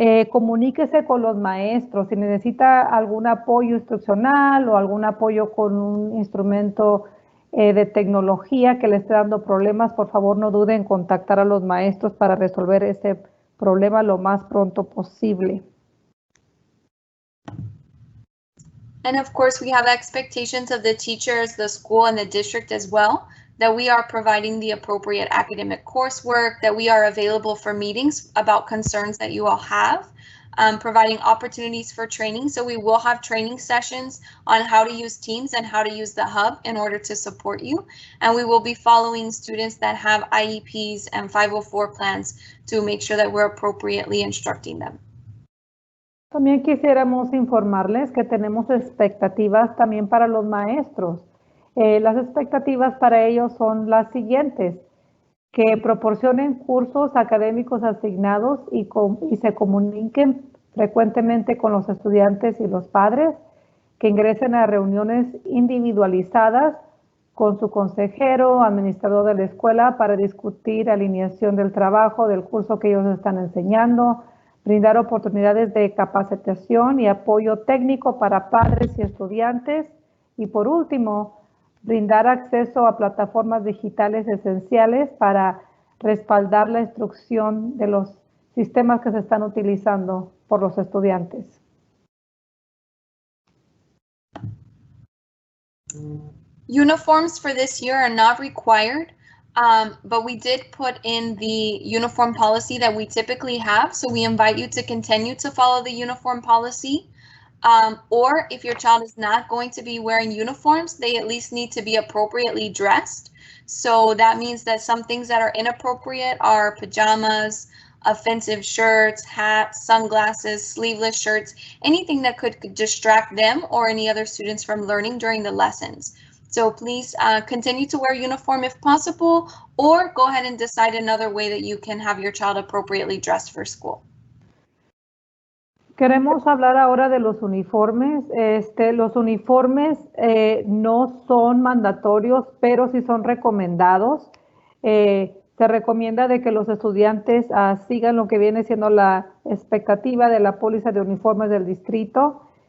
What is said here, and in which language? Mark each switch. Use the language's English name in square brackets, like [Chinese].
[Spanish] Comuníquese con los maestros. Si necesita algún apoyo instruccional o algún apoyo con un instrumento de tecnología que le esté dando problemas, por favor no dude en contactar a los maestros para resolver ese problema lo más pronto posible. [English] And of course, we have expectations of the teachers, the school, and the district as well, that we are providing the appropriate academic coursework, that we are available for meetings about concerns that you all have, providing opportunities for training. So we will have training sessions on how to use Teams and how to use the hub in order to support you. And we will be following students that have IEPs and 504 plans to make sure that we're appropriately instructing them. [Spanish] También quisiéramos informarles que tenemos expectativas también para los maestros. Las expectativas para ellos son las siguientes: que proporcionen cursos académicos asignados y se comuniquen frecuentemente con los estudiantes y los padres, que ingresen a reuniones individualizadas con su consejero, administrador de la escuela para discutir alineación del trabajo, del curso que ellos están enseñando, brindar oportunidades de capacitación y apoyo técnico para padres y estudiantes. Y por último, brindar acceso a plataformas digitales esenciales para respaldar la instrucción de los sistemas que se están utilizando por los estudiantes. [English] Uniforms for this year are not required. But we did put in the uniform policy that we typically have. So we invite you to continue to follow the uniform policy. Or if your child is not going to be wearing uniforms, they at least need to be appropriately dressed. So that means that some things that are inappropriate are pajamas, offensive shirts, hats, sunglasses, sleeveless shirts, anything that could distract them or any other students from learning during the lessons. So please continue to wear uniform if possible, or go ahead and decide another way that you can have your child appropriately dressed for school. [Spanish] Queremos hablar ahora de los uniformes. Los uniformes no son mandatorios, pero sí son recomendados. Se recomienda de que los estudiantes sigan lo que viene siendo la expectativa de la póliza de uniformes del distrito.